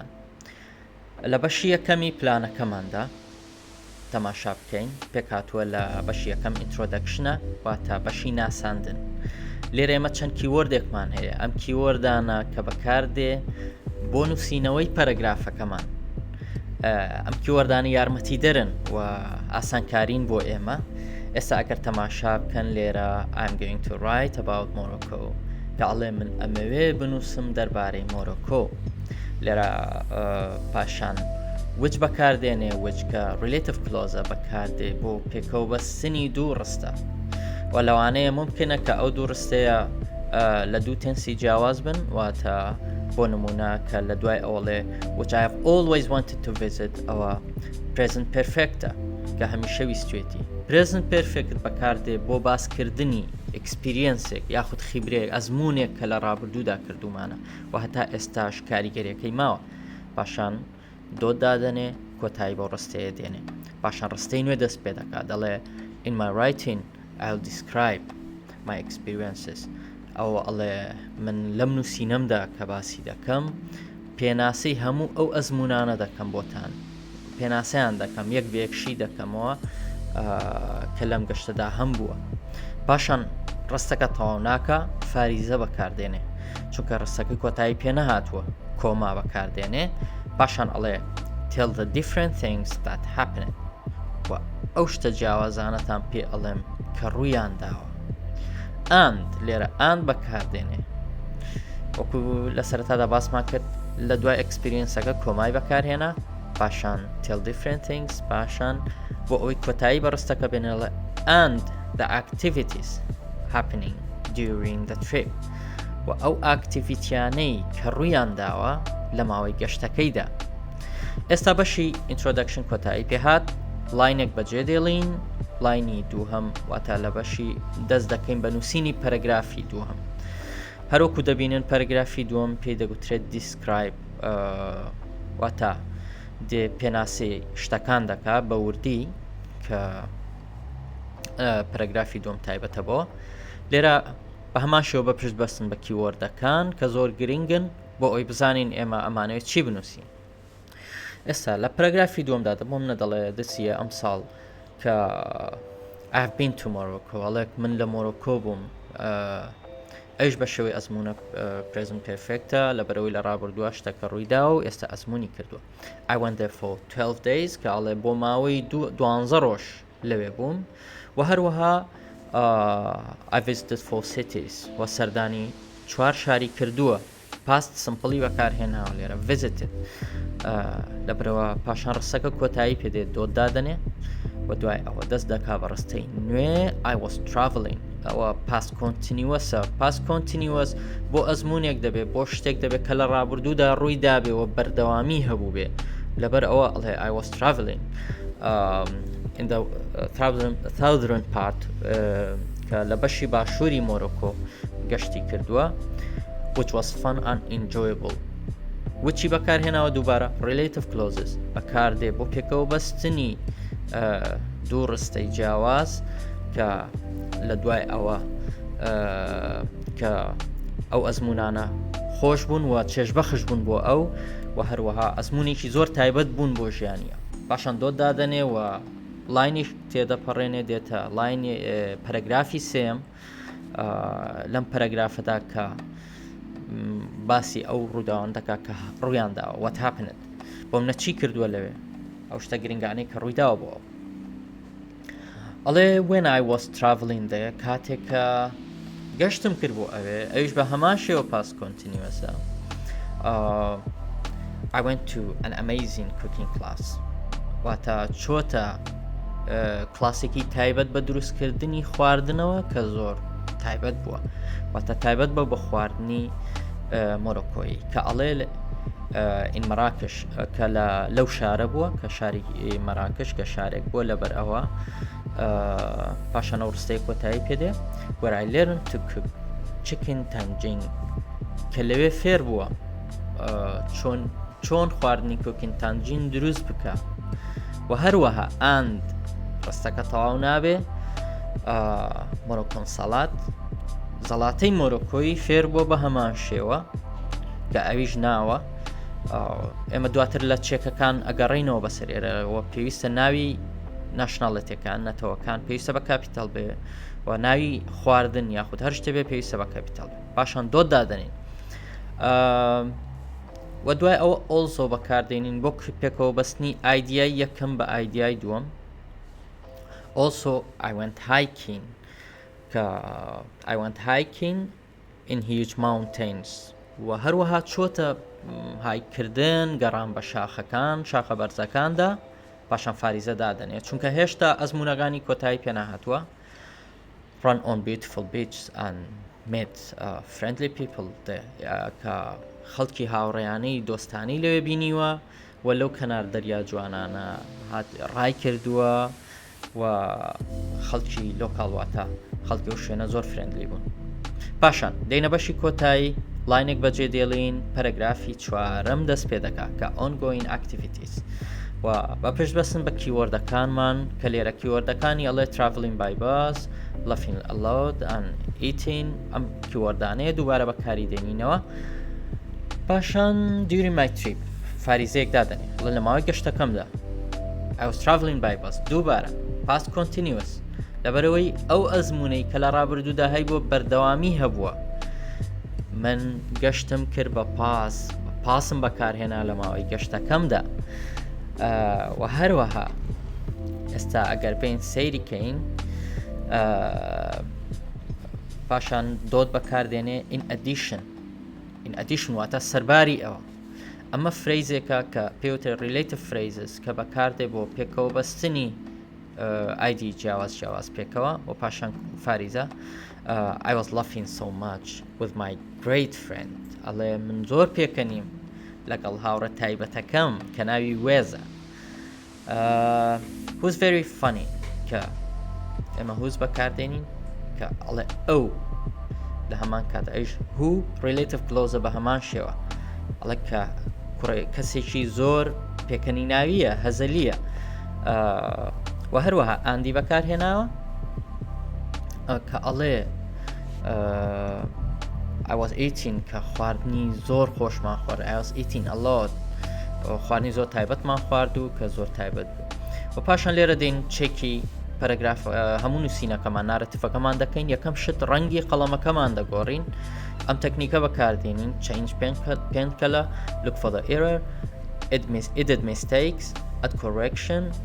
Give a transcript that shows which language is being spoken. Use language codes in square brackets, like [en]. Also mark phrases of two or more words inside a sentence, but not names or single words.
[ckb] لە بەشی یەکەمی پلانەکەماندا تەماشا بکەین، پێکهاتووە لە بەشی یەکەم ئینترۆدەکشنە واتە بەشی ناساندن. لێرە ئێمە چەند کیوەردێکمان هەیە. ئەم کیوەردانە کە بەکاردێ بۆ نووسینەوەی پەرەگرافەکەمان. ئەم کیوەردانی یارمەتی دەرن و ئاسانکارین بۆ ئێمە. ئێستا ئەگەر تەماشا بکەن لێرە [en] I'm going to write about Morocco [ckb] کەڵێ من ئەمەوێ بنووسم دەربارەی مۆرۆکۆ. لێرە پاشان وچ بەکاردێنێ وچ کە [en] relative clause [ckb] بەکاردێ بۆ پێکەوە بەستنی دوو ڕستە. و لەوانەیە ممکنە کە ئەو دوو ڕستەیە لە دوو تەنسی جیاواز بن، واتە بۆ نمونە کە لە دوای ئەوڵێ [en] which I have always wanted to visit [ckb] ئەوە [en] present perfect [ckb] ە کە هەمیشە ویستوێتی. [en] present perfect [ckb] بەکاردێ بۆ باسکردنی ئەکسپیرینسێک یاخود خیبرەیەک ئەزمونێک کە لە ڕابردوودا کردومانە و هەتا ئێستاش کاریگەریەکەی ماوە. پاشان دۆ دادەنێ کۆتایی بۆ ڕستەیە دێنێ. پاشان ڕستەی نوێ دەست پێ دەکات دەڵێ [en] in my writing I'll describe my experiences. [ckb] ئەو ئەڵێ من لەم نووسینەمدا کە باسی دەکەم پێناسەی هەموو ئەو ئەزمونانە دەکەم بۆتان، پێناسەیان دەکەم یەک بێکشی دەکەمەوە کە لەم گەشتەدا هەم بووە. پاشان ڕستەکە تەواو ناکە فاریزە بەکاردێنێ، چونکە ڕستەکەی کۆتایی پێ نەهاتووە، کۆما بەکاردێنێ. پاشان ئەڵێ [en] tell the different things that happened [ckb] و ئەو شتە جیاوازانەتان پێ ئەڵێم کە ڕوویان داوە. and لێرە and بەکاردێنێ وەکو لە سەرەتادا باسمان کرد لە دوای ئەکسپیرینسەکە کۆمای بەکارهێنا. [en] پاشان tell different things، [ckb] پاشان بۆ ئەوەی کۆتایی بە ڕستەکە بێنێڵە [en] and the activities happening during the trip [ckb] و ئەو ئاکتیڤیتیانەی کە ڕوویان داوە لە ماوەی گەشتەکەیدا. ئێستا بەشی ئینترۆدەکشن کۆتایی پێهات، لاینێک بەجێ دێڵین، لاینی دووهەم واتە لە بەشی دەست دەکەین بە نووسینی پەرەگرافی دووهەم. هەروەکو دەبینن پەرەگرافی دووەم پێی دەگوترێت دیسکرایب واتە پێناسی شتەکان دەکا بە وردی کە پەرەگرافی دووەم تایبەتە بۆ. لێرە بە هەمان شێوە بە پشت بەستن بە کیوەردەکان کە زۆر گرنگن بۆ ئەوی بزانین ئێمە ئەمانەوێت چی بنووسین. ئێستا لە پەرەگرافی دووەمدا دەبۆم نەدەڵێ دەچیە ئەم ساڵ کە [en] I have been to Morocco [ckb] ئەڵێک من لە مۆرۆکۆ بووم. ئەوش بە شێوەی ئەزمونە [en] present perfect [ckb] ە لەبەرەوەی لە ڕابردووە شتەکە ڕوویدا و ئێستا ئەزمونی کردووە. [en] I went there for 12 days [ckb] کە ئەڵێ بۆ ماوەی 12 ڕۆژ لەوێ بووم و هەروەها [en] I visited 4 cities [ckb] و سەردانی 4 شاری کردووە. [en] past simple [ckb] بەکارهێناوە لێرە visited لەبەرەوە پاشان ڕستەکە کۆتایی پێدێت دۆ دادەنێ و دوای ئەوە دەست دەکا بە ڕستەی نوێ [en] I was traveling [ckb] ئەوە [en] past continuous [ckb] ە. [en] past continuous [ckb] بۆ ئەزمونێک دەبێت بۆ شتێک دەبێت کە لە ڕابردوودا ڕووی دابێ و بەردەوامی هەبوو بێ. لەبەر ئەوە ئەڵێ [en] I was traveling in the southern part [ckb] کە لە بەشی باشووری مۆرۆکۆ گەشتی کردووە [en] which was fun and enjoyable. [ckb] وچی بەکارهێناوە دووبارە [en] relative clauses [ckb] بەکاردێ بۆ پێکەوە بەستنی دوو ڕستەی جیاواز کە لە دوای ئەوە کە ئەو ئەزمونانە خۆش بوون و چێژبەخش بوون بۆ ئەو و هەروەها ئەزمونێکی زۆر تایبەت بوون بۆ ژیانیە. پاشان دۆ دادەنێ و لاینی تێدەپەڕێنێ دێتە لاینی پەرەگرافی سێم لەم پەرەگرافەدا کە باسی ئەو ڕووداوەندەکە کە ڕوویان داوە [en] what happened [ckb] بۆم نەچی کردووە لەوێ ئەو شتە گرنگانەی کە ڕوویداوە بۆ ئەو. ئەڵێ [en] when I was traveling there [ckb] کاتێک کە گەشتم کرد بۆ ئەوێ ئەویش بە هەمان شێوە [en] past continuous [ckb] ە. [en] I went to an amazing cooking class [ckb] واتە چۆتە کلاسێکی تایبەت بە دروستکردنی خواردنەوە کە زۆر تایبەت بووە، واتە تایبەت بە خواردنی مۆرۆکۆیی کە ئەڵێ ئین مەراکش کە لەو شارە بووە کە شاری مەراکش کە شارێک بووە. لەبەر ئەوە پاشان ئەو ڕستەی کۆتایی پێدێ [en] where I learned to cook chicken tangine [ckb] کە لەوێ فێر بووە چۆن خواردنی کۆکینتانجین دروست بکە و هەروەها ئاند ڕستەکە تەواو نابێ مۆرۆکۆنسەڵات زەڵاتەی مۆرۆکۆی فێر بووە بە هەمان شێوە کە ئەویش ناوە ئێمە دواتر لە چێکەکان ئەگەڕینەوە بەسەر ئێرەوە پێویستە ناوی ناشناڵەتەکان نەتەوەکان پێویستە بە کاپیتال بێ و ناوی خواردن یاخود هەر شتێ بێ پێویستە بە کاپیتال بێ پاشان دۆ دادەنین و دوای ئەوە ئۆلزۆ بەکاردێنین بۆ پێکەوە بەستنی ئایدیای یەکەم بە ئایدیای دووەم [en] also I went hiking in huge mountains [ckb] و هەروەها چۆتە هایکردن گەڕان بە شاخە بەرزەکاندا پاشان فاریزە دادەنێت چونکە هێشتا ئەزمونەکانی کۆتایی پێناهاتووە [en] run on beautiful beaches and met friendly people [ckb] کە خەڵکی هاوڕێیانەی دۆستانی لەوێ بینیوە و لەو کەنار دەریا جوانانە ڕای کردووە و خەڵکی لۆکاڵواتە خەڵکی و شوێنە زۆر فرێندلی بوون پاشان دەینە بەشی کۆتایی لاینێک بەجێ دێڵین پەرەگرافی چوارەم دەست پێ دەکا کە [en] ongoing activities [ckb] و بە پێش بەسن بە کیوەردەکانمان کە لێرە کیوەردەکانی [en] ئەڵێ traveling by bus laughing aloud and eating [ckb] ئەم کیوەردانەیە دووبارە بەکاری دێنینەوە پاشان [en] during my trip [ckb] فاریزەیەک دادەنێ لە ماوەی گەشتەکەمدا [en] I was traveling by bus [ckb] دووبارە [en] past continuous [ckb] لەبەرەوەی ئەو ئەزمونەی کە لە ڕابردوودا هەی بۆ بەردەوامی هەبووە من گەشتم کرد بە پاسم بەکارهێنا لە ماوەی گەشتەکەمدا و هەروەها ئێستا ئەگەر بین سەیریکەین پاشان دۆت بەکاردێنێ [en] in addition [ckb] واتە سەرباری ئەوە ئەمە فرەیزێکە کە پێوتر [en] relative phrases [ckb] کە بەکاردێ بۆ پێکەوە بەستنی ئایدی جیاواز پێکەوە و پاشان فاریزە [en] I was laughing so much with my great friend [ckb] ئەڵێ من زۆر پێکەنیم لەگەڵ هاوڕە تایبەتەکەم کە ناوی وێزە [en] who's very funny [ckb] کە ئێمە who's بەکاردێنین کە ئەڵێ ئەو لە هەمان کاتە ئەیش [en] who relative clause [ckb] بە هەمان شێوە ئەڵێ کە کەسێکی زۆر پێکەنی ناویە هەزەلیە و هەروەها ئاندی بەکارهێناوە کە ئەڵێ [en] I was eating [ckb] کە خواردنی زۆر خۆشمان خوارد [en] I was eating a lot [ckb] خواردنی زۆر تایبەتمان خوارد و کە زۆر تایبەت بوو و پاشان لێرە دێن چێکی پەرەگراف هەموو نووسینەکەمان نارەتیفەکەمان دەکەین یەکەم شت ڕەنگی قەڵەمەکەمان دەگۆڕین ئەم تەکنیکە بەکاردێنین [en] change pen [ckb] کەلە [en] look for the error edit mistakes add correction